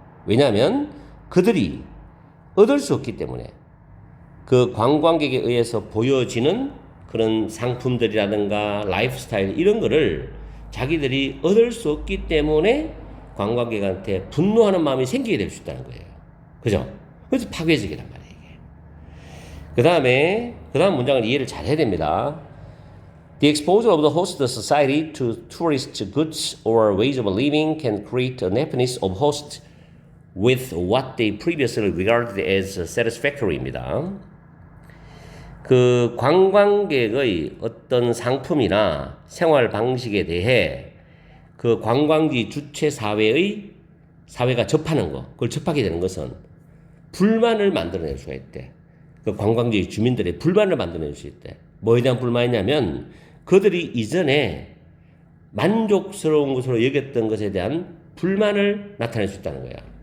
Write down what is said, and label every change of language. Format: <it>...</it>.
<ko>왜냐하면 그들이 얻을 수 없기 때문에 그 관광객에 의해서 보여지는 그런 상품들이라든가 라이프 스타일 이런 거를 자기들이 얻을 수 없기 때문에 관광객한테 분노하는 마음이 생기게 될 수 있다는 거예요. 그죠? 그래서 파괴적이란 말이에요, 이게. 그 다음 문장을 이해를 잘 해야 됩니다.</ko> <en>The exposure of the host society to tourist goods or ways of living can create an happiness of host with what they previously regarded as satisfactory</en> <ko>입니다. 그 관광객의 어떤 상품이나 생활 방식에 대해 그 관광지 주최 사회가 접하는 거, 그걸 접하게 되는 것은 불만을 만들어낼 수가 있대. 그 관광지 주민들의 불만을 만들어낼 수 있대. 뭐에 대한 불만이냐면 그들이 이전에 만족스러운 것으로 여겼던 것에 대한 불만을 나타낼 수 있다는 거야.</ko>